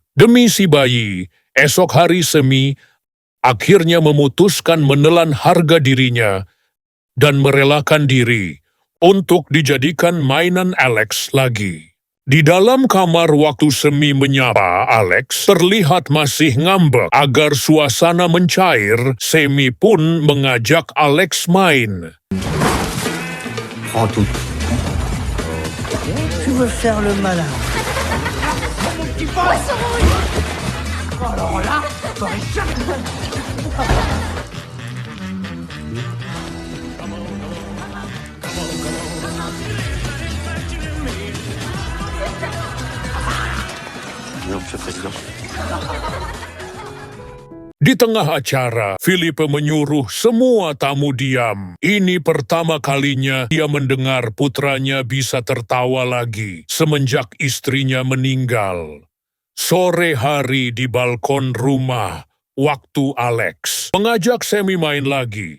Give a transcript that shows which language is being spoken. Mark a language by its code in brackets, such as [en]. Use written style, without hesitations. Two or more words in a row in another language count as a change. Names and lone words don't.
[id] Demi si bayi, esok hari Semi akhirnya memutuskan menelan harga dirinya dan merelakan diri untuk dijadikan mainan Alex lagi. Di dalam kamar waktu Semi menyapa Alex, terlihat masih ngambek. Agar suasana mencair, Semi pun mengajak Alex main. [fr] Prends tout. Tu veux faire le malin. Alors là, t'aurais jamais... Non, Monsieur le Président. [id] Di tengah acara, Filipe menyuruh semua tamu diam. Ini pertama kalinya dia mendengar putranya bisa tertawa lagi semenjak istrinya meninggal. Sore hari di balkon rumah, waktu Alex mengajak Semi main lagi.